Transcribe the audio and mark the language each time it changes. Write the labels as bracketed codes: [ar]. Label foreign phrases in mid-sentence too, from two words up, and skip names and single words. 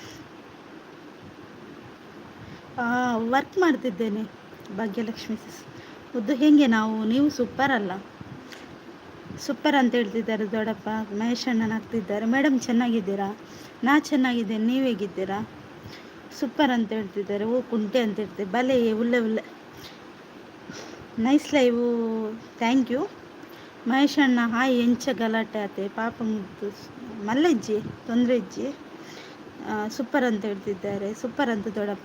[kn] ವರ್ಕ್ ಮಾಡ್ತಿದ್ದೇನೆ ಭಾಗ್ಯಲಕ್ಷ್ಮಿ ಸಿಸ್. ಮುದ್ದು ಹೇಗೆ ನೀವು ಸೂಪರ್ ಅಲ್ಲ, ಸೂಪರ್ ಅಂತ ಹೇಳ್ತಿದ್ದಾರೆ ದೊಡ್ಡಪ್ಪ. ಮಹೇಶ್ ಅಣ್ಣನ ಆಗ್ತಿದ್ದಾರೆ. ಮೇಡಮ್ ಚೆನ್ನಾಗಿದ್ದೀರಾ? ನಾ ಚೆನ್ನಾಗಿದ್ದೇನೆ, ನೀವು ಹೇಗಿದ್ದೀರಾ? ಸೂಪರ್ ಅಂತ ಹೇಳ್ತಿದ್ದಾರೆ. ಓ ಕುಂಟೆ ಅಂತ ಹೇಳ್ತೀವಿ. [tcy] ಬಲೆ ಉಲ್ಲೆ ಉಲ್ಲೆ [en] nice live, thank you. [kn] ಮಹೇಶ್ ಅಣ್ಣ ಹಾಯ್. [tcy] ಎಂಚ ಗಲಾಟೆ ಆತೆ ಪಾಪ ಮುದ್ದು ಮಲ್ಲಜ್ಜಿ ತೊಂದರೆ ಇಜ್ಜಿ. [kn] ಸೂಪರ್ ಅಂತ ಹೇಳ್ತಿದ್ದಾರೆ. ಸೂಪರ್ ಅಂತ ದೊಡ್ಡಪ್ಪ.